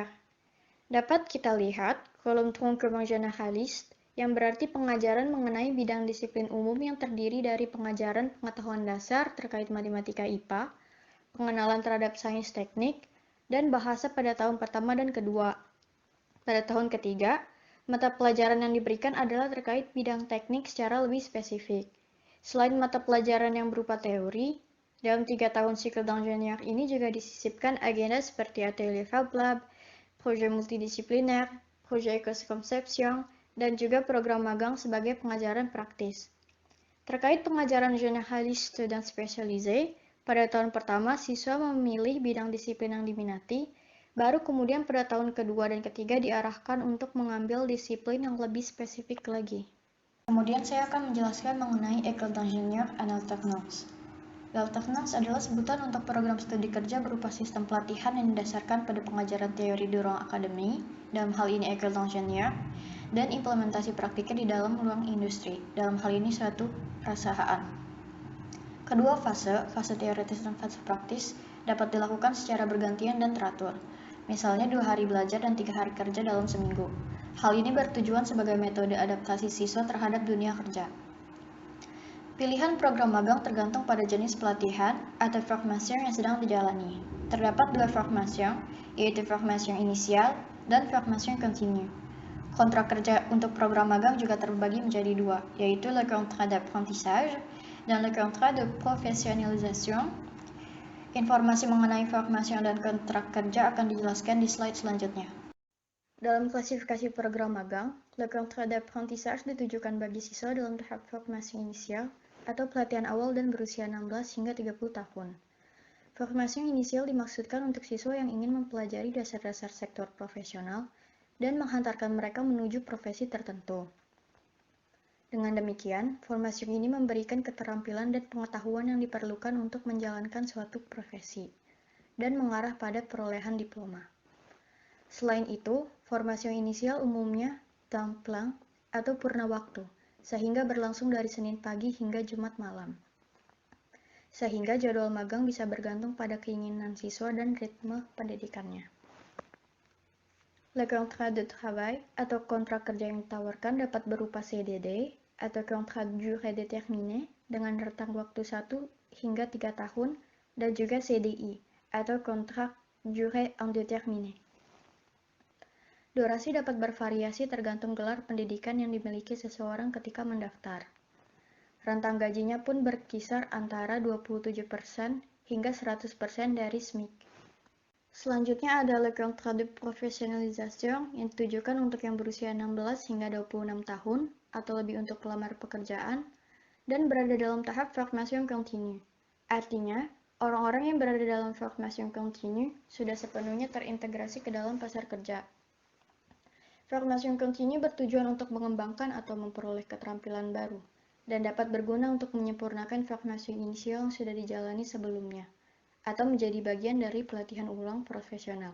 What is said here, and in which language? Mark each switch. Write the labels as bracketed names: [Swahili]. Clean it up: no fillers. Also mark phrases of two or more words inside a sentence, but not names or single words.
[Indonesian] Dapat kita lihat kolom [French] Tronc-commun généraliste [Indonesian] yang berarti pengajaran mengenai bidang disiplin umum yang terdiri dari pengajaran pengetahuan dasar terkait matematika IPA, pengenalan terhadap sains teknik, dan bahasa pada tahun pertama dan kedua. Pada tahun ketiga, mata pelajaran yang diberikan adalah terkait bidang teknik secara lebih spesifik. Selain mata pelajaran yang berupa teori, dalam 3 tahun siklus d'ingénieur ini juga disisipkan agenda seperti atelier Fab Lab, projet multidisipliner, [French] projet éco-conception, [Indonesian] dan juga program magang sebagai pengajaran praktis. Terkait pengajaran généraliste dan spesialisé, pada tahun pertama siswa memilih bidang disiplin yang diminati, baru kemudian pada tahun kedua dan ketiga diarahkan untuk mengambil disiplin yang lebih spesifik lagi. Kemudian saya akan menjelaskan mengenai [French] École d'Ingénieur en Alternance. [Indonesian] Alternance adalah sebutan untuk program studi kerja berupa sistem pelatihan yang didasarkan pada pengajaran teori di ruang akademi, dalam hal ini [French] École d'Ingénieur, [Indonesian] dan implementasi praktiknya di dalam ruang industri, dalam hal ini suatu perusahaan. Kedua fase teoritis dan fase praktis, dapat dilakukan secara bergantian dan teratur. Misalnya 2 hari belajar dan 3 hari kerja dalam seminggu. Hal ini bertujuan sebagai metode adaptasi siswa terhadap dunia kerja. Pilihan program magang tergantung pada jenis pelatihan atau formation yang sedang dijalani. Terdapat 2 formation, yaitu formation inisial dan [French] formation continue. [Indonesian] Kontrak kerja untuk program magang juga terbagi menjadi 2, yaitu [French] le contrat d'apprentissage [Indonesian] dan [French] le contrat de professionnalisation. [Indonesian] Informasi mengenai formation dan kontrak kerja akan dijelaskan di slide selanjutnya. Dalam klasifikasi program magang, [French] le contrat d'apprentissage [Indonesian] ditujukan bagi siswa dalam tahap formasi inisial atau pelatihan awal dan berusia 16 hingga 30 tahun. Formasi inisial dimaksudkan untuk siswa yang ingin mempelajari dasar-dasar sektor profesional dan menghantarkan mereka menuju profesi tertentu. Dengan demikian, formasi ini memberikan keterampilan dan pengetahuan yang diperlukan untuk menjalankan suatu profesi dan mengarah pada perolehan diploma. Selain itu, formasi inisial umumnya [French] temps plein [Indonesian] atau purna waktu, sehingga berlangsung dari Senin pagi hingga Jumat malam. Sehingga jadwal magang bisa bergantung pada keinginan siswa dan ritme pendidikannya. [French] Le contrat de travail [Indonesian] atau kontrak kerja yang ditawarkan dapat berupa CDD atau [French] contrat durée déterminée [Indonesian] dengan rentang waktu 1 hingga 3 tahun dan juga CDI atau kontrak [French] durée indéterminée. [Indonesian] Durasi dapat bervariasi tergantung gelar pendidikan yang dimiliki seseorang ketika mendaftar. Rentang gajinya pun berkisar antara 27% hingga 100% dari SMIC. Selanjutnya ada [French] le contrat de professionnalisation [Indonesian] yang ditujukan untuk yang berusia 16 hingga 26 tahun atau lebih untuk pelamar pekerjaan dan berada dalam tahap [French] formation continue. [Indonesian] Artinya, orang-orang yang berada dalam [French] formation continue [Indonesian] sudah sepenuhnya terintegrasi ke dalam pasar kerja. [French] Formation continue [Indonesian] bertujuan untuk mengembangkan atau memperoleh keterampilan baru dan dapat berguna untuk menyempurnakan formasi inisial yang sudah dijalani sebelumnya atau menjadi bagian dari pelatihan ulang profesional.